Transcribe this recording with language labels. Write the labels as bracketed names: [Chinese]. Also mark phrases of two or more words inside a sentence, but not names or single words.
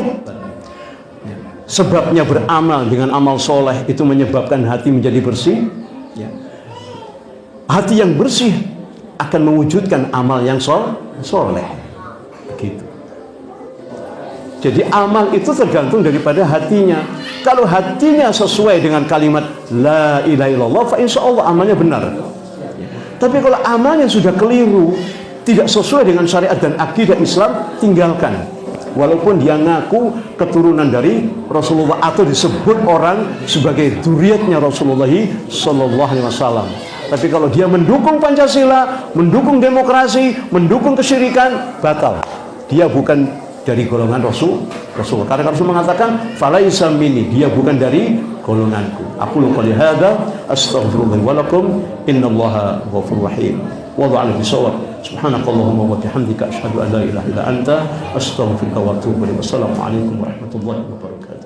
[Indonesian] Sebabnya beramal dengan amal soleh itu menyebabkan hati menjadi bersih. Hati yang bersih akan mewujudkan amal yang soleh. Gitu. Jadi amal itu tergantung daripada hatinya. Kalau hatinya sesuai dengan kalimat [Arabic] لا إله إلا الله فإن شاء الله [Indonesian] amalnya benar. Tapi kalau amalnya sudah keliru, tidak sesuai dengan syariat dan akidah Islam, tinggalkan. Walaupun dia ngaku keturunan dari Rasulullah atau disebut orang sebagai dzurriyyatnya Rasulullah [Arabic] صلى الله عليه وسلم. [Indonesian] Tapi kalau dia mendukung Pancasila, mendukung demokrasi, mendukung kesyirikan, batal. Dia bukan dari golongan Rasul. Karena Rasul mengatakan, [Arabic] "فليس مني", [Indonesian] dia bukan dari golonganku. [Arabic] أقول قولي هذا أستغفر الله ولكم إن الله غفور رحيم. والله أعلم بالصواب. سبحانك اللهم وبحمدك أشهد أن لا إله إلا أنت أستغفرك وأتوب إليك. والسلام عليكم ورحمة الله وبركاته.